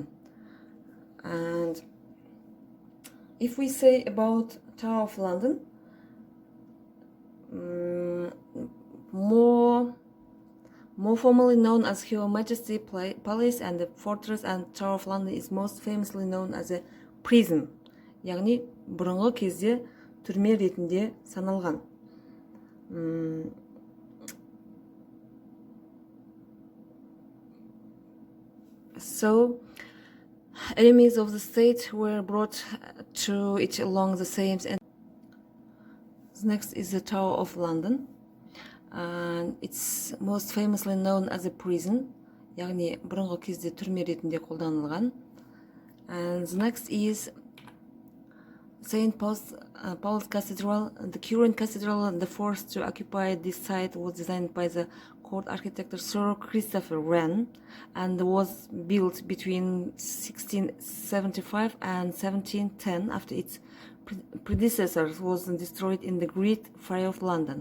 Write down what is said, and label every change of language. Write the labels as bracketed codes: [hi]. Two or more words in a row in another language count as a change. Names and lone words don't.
[en] And if we say about Tower of London, more formally known as Her Majesty Palace and the Fortress, and Tower of London is most famously known as a prison, [kk] яғни бұрынғы кезде түрме ретінде саналған. [en] So, enemies of the state were brought to it along the Thames. And next is the Tower of London, and it's most famously known as a prison, [kk] яғни бұрынғы кезде түрме ретінде қолданылған. [en] And the next is St. Paul's Cathedral. The current cathedral, the first to occupy this site, was designed by the court architect Sir Christopher Wren and was built between 1675 and 1710 after its predecessor was destroyed in the Great Fire of London.